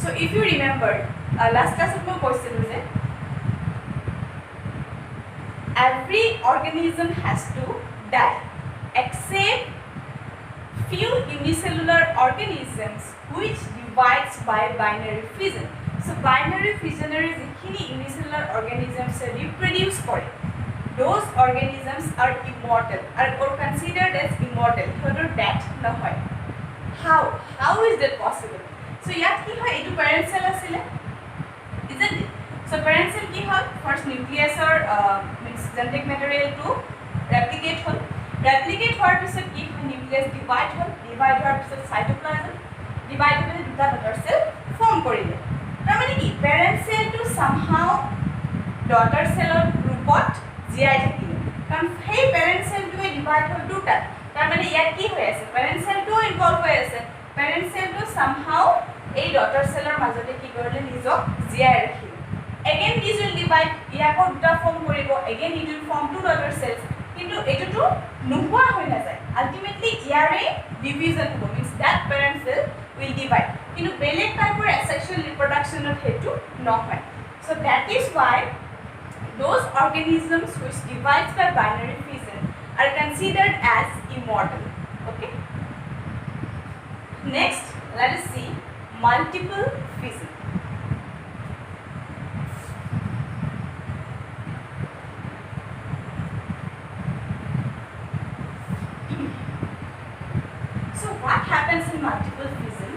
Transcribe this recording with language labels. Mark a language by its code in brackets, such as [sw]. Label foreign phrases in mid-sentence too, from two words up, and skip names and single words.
[en] So if you remember, last class of my question is that every organism has to die except few unicellular organisms which divides by binary fission. So binary fissioner যিখিনি unicellular organisms reproduce করে, those organisms are immortal or considered as immortal. [as] সিহঁতৰ death নহয়. [en] How is that possible? [as] So ইয়াত কি হয়, এইটো [en] parent cell [as] আছিলে, [en] isn't it? So parent cell [as] কি হ'ল, [en] first nucleus or means genetic material to replicate হ'ল, replicate [as] হোৱাৰ পিছত কি হয়, [en] nucleus divide [as] হ'ল, divide হোৱাৰ পিছত cytoplasm, divide হৈ দুটা [en] daughter cell form [as] কৰিলে। তাৰমানে কি [en] parent cell to somehow daughter cell [as] ৰূপত জীয়াই থাকিলে, কাৰণ সেই [en] parent cell [as] টোৱে divide হ'ল দুটা। তাৰমানে ইয়াত কি হৈ আছে, [en] parent cell [as] টো ইনভলভ হৈ আছে, [en] parent cell [as] টো somehow এই [en] daughter cellৰ [as] মাজতে কি কৰিলে, নিজক জীয়াই ৰাখিলে। [en] Again this will divide, [as] ইয়াকো দুটা ফৰ্ম কৰিব, [en] again it will form two daughter cells, [as] কিন্তু এটোটো নোহোৱা হৈ নাযায়, ultimately ইয়াৰে division হ'ব, [en] means that parent cell will divide, [as] কিন্তু বেলেগ টাইপৰ [en] asexual reproduction [as] ত হেতু নহয়। [en] So that is why those organisms which divides by binary fission are considered as immortal. Okay, next let us see multiple fission. So what happens in multiple fission?